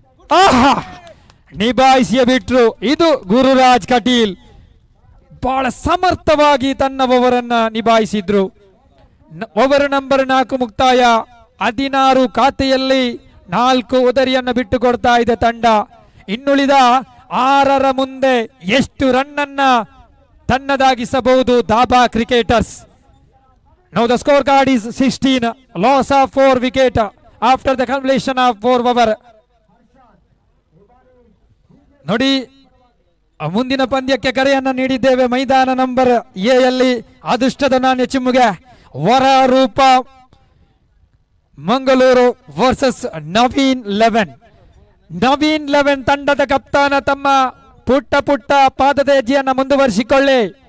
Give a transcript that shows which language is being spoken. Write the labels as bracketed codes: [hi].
[kn] ಆಹಾ, ನಿಭಾಯಿಸಿಯೇ ಬಿಟ್ರು. ಇದು ಗುರುರಾಜ್ ಕಟೀಲ್ ಬಹಳ ಸಮರ್ಥವಾಗಿ ತನ್ನ ಓವರನ್ನ ನಿಭಾಯಿಸಿದ್ರು. ಓವರ್ ನಂಬರ್ 4 ಮುಕ್ತಾಯ. 16 ಖಾತೆಯಲ್ಲಿ 4 ಉದರಿಯನ್ನು ಬಿಟ್ಟು ಕೊಡ್ತಾ ಇದೆ ತಂಡ. ಇನ್ನುಳಿದ 6ರ ಮುಂದೆ ಎಷ್ಟು ರನ್ನನ್ನ ತನ್ನದಾಗಿಸಬಹುದು dhaba cricketers? [en] Now the scorecard is 16, loss of 4 wicket after the completion of 4 over. [kn] ನೋಡಿ, ಮುಂದಿನ ಪಂದ್ಯಕ್ಕೆ ಕರೆಯನ್ನ ನೀಡಿದ್ದೇವೆ. ಮೈದಾನ ನಂಬರ್ ಎ ಯಲ್ಲಿ ಅದೃಷ್ಟದ ನಾಣ್ಯ ಚಿಮ್ಮುಗೆ ವರರೂಪ ಮಂಗಳೂರು ವರ್ಸಸ್ ನವೀನ್ 11. ನವೀನ್ 11 ತಂಡದ ಕಪ್ತಾನ ತಮ್ಮ ಪುಟ್ಟ ಪುಟ್ಟ ಪಾದದ ಹೆಜ್ಜೆಯನ್ನ ಮುಂದುವರಿಸಿಕೊಳ್ಳಿ.